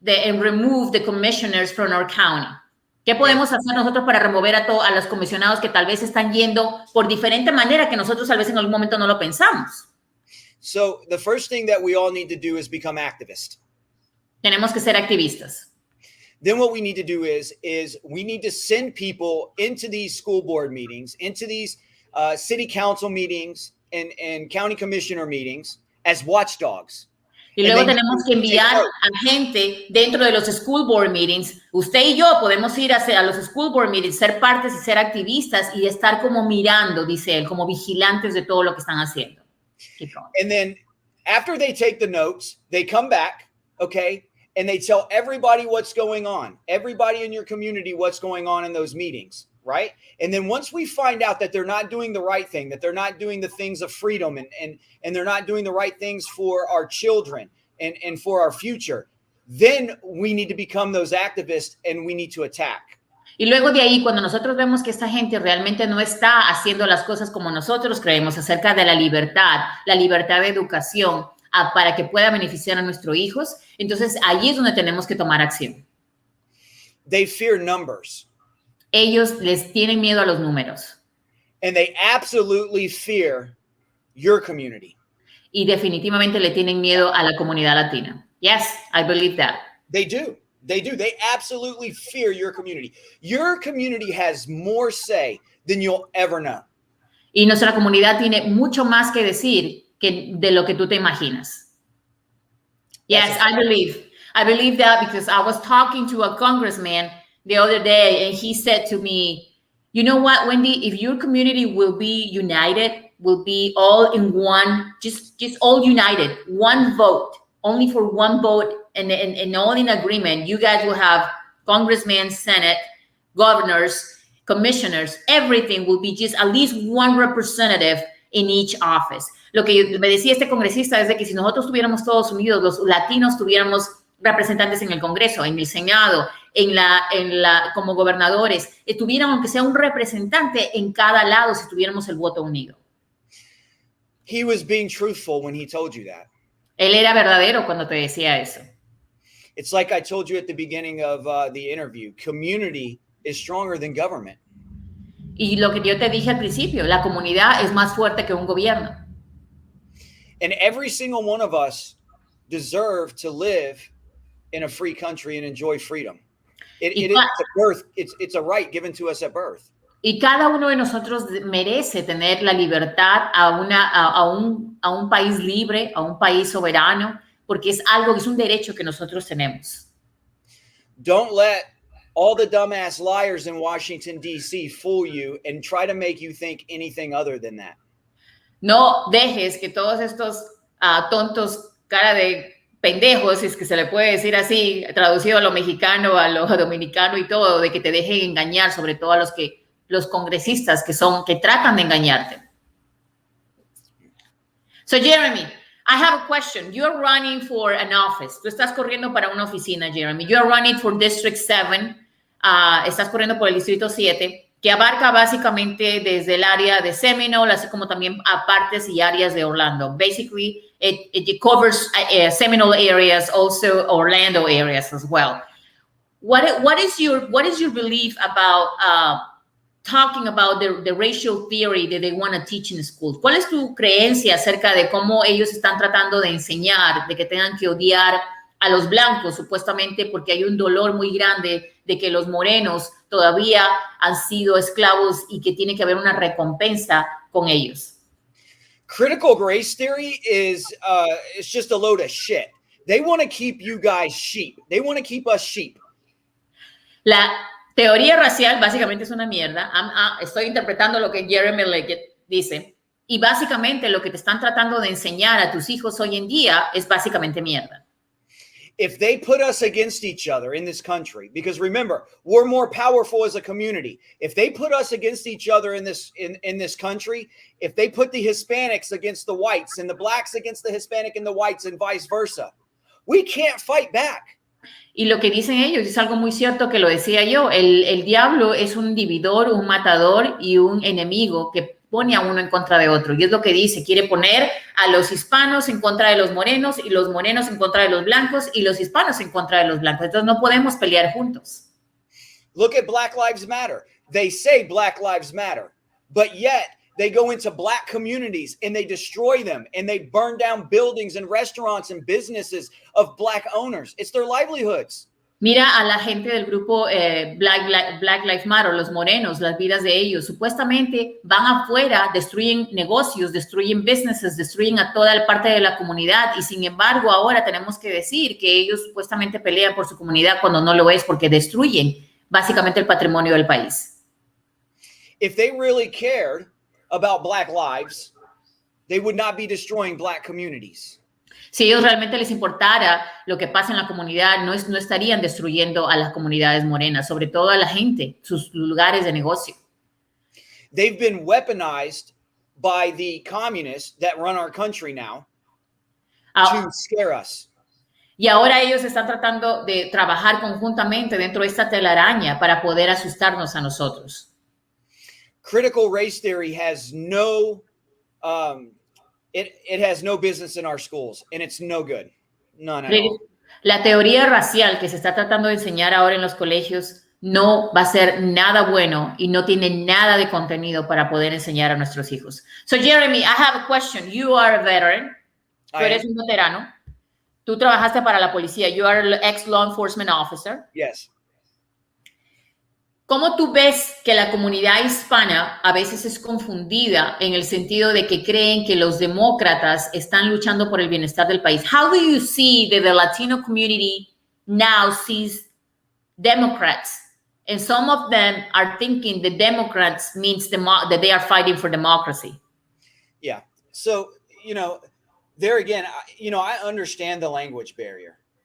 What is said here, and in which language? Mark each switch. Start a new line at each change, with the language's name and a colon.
English: and remove the commissioners from our county.
Spanish: ¿Qué podemos hacer nosotros para remover a los comisionados que tal vez están yendo por diferente manera que nosotros tal vez en algún momento no lo pensamos?
English: So the first thing that we all need to do is become activists.
Spanish: Tenemos que ser activistas.
English: Then what we need to do is we need to send people into these school board meetings, into these city council meetings and county commissioner meetings as watchdogs.
Spanish: Y luego tenemos que enviar a gente dentro de los
English: school board meetings.
Spanish: Usted y yo podemos ir a los
English: school board meetings,
Spanish: ser partes y ser activistas y estar como mirando, dice él, como vigilantes de todo lo que están haciendo.
English: And then after they take the notes, they come back, okay, and they tell everybody what's going on, everybody in your community what's going on in those meetings, right? And then once we find out that they're not doing the right thing, that they're not doing the things of freedom and they're not doing the right things for our children and for our future, then we need to become those activists and we need to attack.
Spanish: Y luego de ahí, cuando nosotros vemos que esta gente realmente no está haciendo las cosas como nosotros creemos acerca de la libertad de educación para que pueda beneficiar a nuestros hijos, entonces ahí es donde tenemos que tomar acción.
English: They fear numbers.
Spanish: Ellos les tienen miedo a los números.
English: And they absolutely fear your community.
Spanish: Y definitivamente le tienen miedo a la comunidad latina.
English: Yes, I believe that. They do. They do. They absolutely fear your community. Your community has more say than you'll ever know.
Spanish: Y nuestra comunidad tiene mucho más que decir de lo que tú te imaginas.
English: Yes, I believe that because I was talking to a congressman the other day and he said to me, you know what, Wendy, if your community will be united, will be all in one, just all united, one vote, only for one vote and all in agreement, you guys will have congressmen, senate, governors, commissioners, everything will be just at least one representative in each office.
Spanish: Lo que me decía este congresista es de que si nosotros tuviéramos todos unidos, los latinos tuviéramos representantes en el Congreso, en el Senado, como gobernadores, tuviéramos aunque sea un representante en cada lado si tuviéramos el voto unido.
English: He was being truthful when he told you that.
Spanish: Él era verdadero cuando te decía eso.
English: It's like I told you at the beginning of the interview. Community is stronger than government.
Spanish: Y lo que yo te dije al principio, la comunidad es más fuerte que un gobierno.
English: And every single one of us deserve to live in a free country and enjoy freedom. It's a birth. It's a right given to us at birth.
Spanish: Y cada uno de nosotros merece tener la libertad a un país libre, a un país soberano, porque es un derecho que nosotros tenemos.
English: Don't let all the dumbass liars in Washington, D.C. fool you and try to make you think anything other than that.
Spanish: No dejes que todos estos tontos, cara de pendejos, si es que se le puede decir así, traducido a lo mexicano, a lo dominicano y todo, de que te dejen engañar, sobre todo a los congresistas que tratan de engañarte.
English: So, Jeremy, I have a question. You're running for an office.
Spanish: Tú estás corriendo para una oficina, Jeremy.
English: You're running for District 7.
Spanish: Estás corriendo por el Distrito 7, que abarca básicamente desde el área de Seminole, así como también a partes y áreas de Orlando.
English: Basically, it covers Seminole areas, also Orlando areas as well. What is your belief about talking about the racial theory that they want to teach in schools?
Spanish: ¿Cuál es tu creencia acerca de cómo ellos están tratando de enseñar, de que tengan que odiar a los blancos, supuestamente porque hay un dolor muy grande de que los morenos todavía han sido esclavos y que tiene que haber una recompensa con ellos?
English: Critical race theory is it's just a load of shit. They want to keep you guys sheep. They want to keep us sheep.
Spanish: La teoría racial básicamente es una mierda. Estoy interpretando lo que Jeremy Lidgett dice. Y básicamente lo que te están tratando de enseñar a tus hijos hoy en día es básicamente mierda.
English: If they put us against each other in this country, because remember, we're more powerful as a community. If they put us against each other in this country, if they put the Hispanics against the whites and the blacks against the Hispanic and the whites and vice versa, we can't fight back.
Spanish: Y lo que dicen ellos es algo muy cierto que lo decía yo. El diablo es un dividor, un matador y un enemigo que pone a uno en contra de otro. Y es lo que dice, quiere poner a los hispanos en contra de los morenos y los morenos en contra de los blancos y los hispanos en contra de los blancos. Entonces no podemos pelear juntos.
English: Look at Black Lives Matter. They say Black Lives Matter, but yet they go into black communities and they destroy them and they burn down buildings and restaurants and businesses of black owners. It's their livelihoods.
Spanish: Mira a la gente del grupo Black Lives Matter, los morenos, las vidas de ellos. Supuestamente van afuera, destruyen negocios, destruyen businesses, destruyen a toda la parte de la comunidad. Y sin embargo, ahora tenemos que decir que ellos supuestamente pelean por su comunidad cuando no lo es, porque destruyen básicamente el patrimonio del país.
English: If they really cared about black lives, they would not be destroying black communities.
Spanish: Si a ellos realmente les importara lo que pasa en la comunidad, no estarían destruyendo a las comunidades morenas, sobre todo a la gente, sus lugares de negocio.
English: They've been weaponized by the communists that run our country now to scare us.
Spanish: Y ahora ellos están tratando de trabajar conjuntamente dentro de esta telaraña para poder asustarnos a nosotros.
English: Critical race theory has no It has no business in our schools, and it's no good. None at all.
Spanish: La teoría racial que se está tratando de enseñar ahora en los colegios no va a ser nada bueno y no tiene nada de contenido para poder enseñar a nuestros hijos.
English: So, Jeremy, I have a question. You are a veteran.
Spanish: Tú eres un veterano. Tú trabajaste para la policía.
English: You are an ex-law enforcement officer. Yes.
Spanish: ¿Cómo tú ves que la comunidad hispana a veces es confundida en el sentido de que creen que los demócratas están luchando por el bienestar del país?
English: How do you see that the Latino community now sees Democrats? And some of them are thinking the Democrats means that they are fighting for democracy. Yeah. So, there again, I understand the language barrier.